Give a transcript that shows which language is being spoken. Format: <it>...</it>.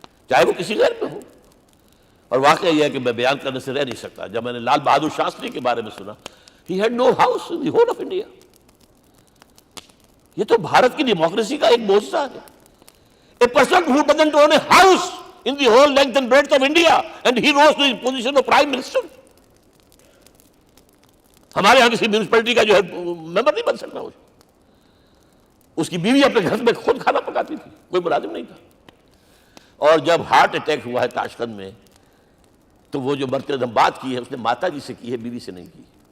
<ur>چاہے وہ کسی غیر میں ہو۔ اور واقعہ یہ ہے کہ میں بیان کرنے سے رہ نہیں سکتا، جب میں نے لال بہادر شاستری کے بارے میں سنا،</ur> <en>He had no house in the whole of India.</en> <ur>یہ تو بھارت کی ڈیموکریسی کا ایک معجزہ ہے۔</ur> <en>A person who doesn't own a house in the whole length and breadth of India, and he rose to the position of Prime Minister.</en> <ur>ہمارے یہاں کسی میونسپلٹی کا جو ہے ممبر نہیں بن سکتا. اس کی بیوی اپنے گھر میں خود کھانا پکاتی تھی, کوئی ملازم نہیں تھا. اور جب ہارٹ اٹیک ہوا ہے تاشقند میں, تو وہ جو مرتبہ بات کی ہے اس نے ماتا جی سے کی ہے, بیوی سے نہیں کی.</ur>